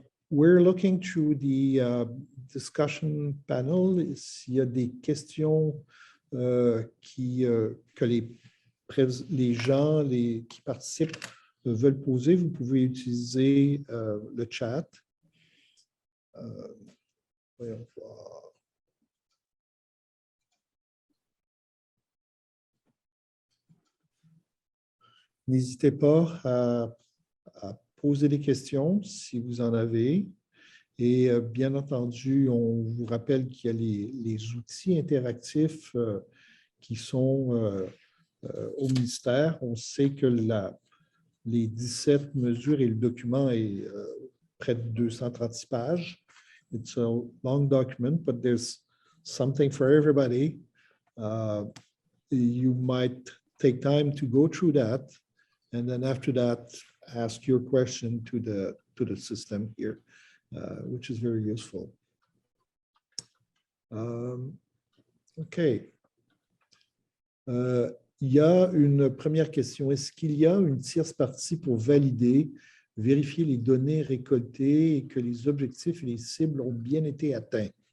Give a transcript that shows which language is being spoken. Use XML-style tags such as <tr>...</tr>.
<en>We're looking to the discussion panel.</en> <fr>S'il y a des questions que les gens qui participent veulent poser, vous pouvez utiliser le chat. Voyons voir. N'hésitez pas à poser des questions si vous en avez. Et bien entendu, on vous rappelle qu'il y a les outils interactifs qui sont au ministère. On sait que les 17 mesures et le document est près de 236 pages.</fr> <en>It's a long document, but there's something for everybody. You might take time to go through that. And then after that, ask your question to the system here, which is very useful. OK.</en> <fr>Il y a une première question. Est-ce qu'il y a une tierce partie pour valider, vérifier les données récoltées et que les objectifs et les cibles ont bien été atteints?</fr>